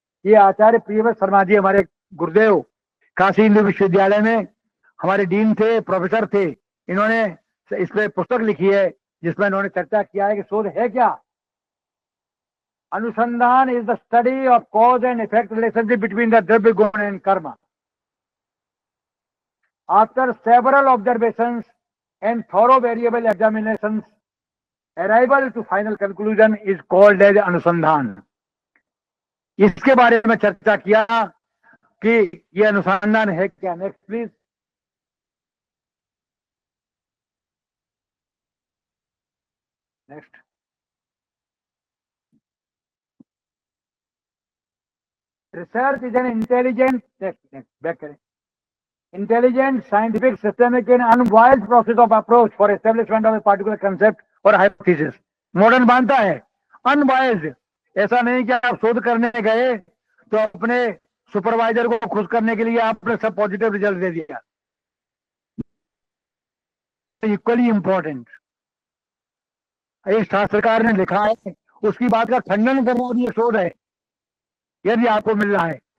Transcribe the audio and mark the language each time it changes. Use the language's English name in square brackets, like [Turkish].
[Hindi] ये आचार्य प्रियव्रत शर्मा जी हमारे गुरुदेव काशी हिंदू विश्वविद्यालय में हमारे डीन थे, प्रोफेसर थे। इन्होंने इस पे पुस्तक लिखी है जिसमें इन्होंने चर्चा किया है कि शोध है क्या। [English] अनुसंधान is the study of cause and effect relationship between the द्रव्य गुण and कर्म। After several observations and thorough variable examinations, arrival to final conclusion is called as अनुसंधान। [Hindi] इसके बारे में चर्चा किया कि ये अनुसंधान है क्या। [English] Next please. Next. Research is an intelligent, next back करें, intelligent, scientific, systemic and unbiased process of approach for establishment of a particular concept और hypothesis। [Hindi] मॉडर्न मानता है अनबायस्ड, ऐसा नहीं कि आप शोध करने गए तो अपने सुपरवाइजर को खुश करने के लिए आपने सब पॉजिटिव रिजल्ट दे दिया। इक्वली इंपॉर्टेंट, इस शास्त्रकार ने लिखा है, उसकी बात का खंडन करना भी शोध है यदि आपको मिल रहा है।